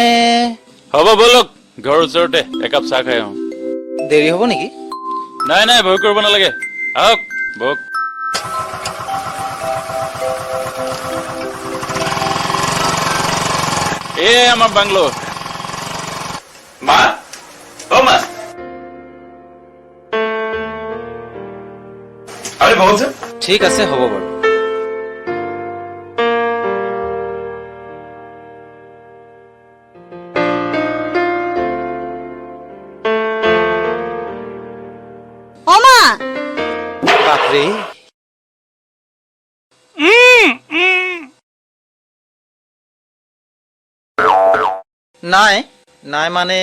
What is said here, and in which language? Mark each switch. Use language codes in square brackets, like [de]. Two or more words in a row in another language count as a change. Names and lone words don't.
[as] হ'ব ব'লক ঘৰৰ ওচৰতে একাপ চাহ খাই আহোঁ দেৰি হ'ব নেকি নাই নাই ভয় কৰিব নালাগে আহক বহক এই আমাৰ বাংলো মা অ মা [bn] আরে বলছে [as] ঠিক আছে হ'ব বাৰু বাপৰে নাই নাই মানে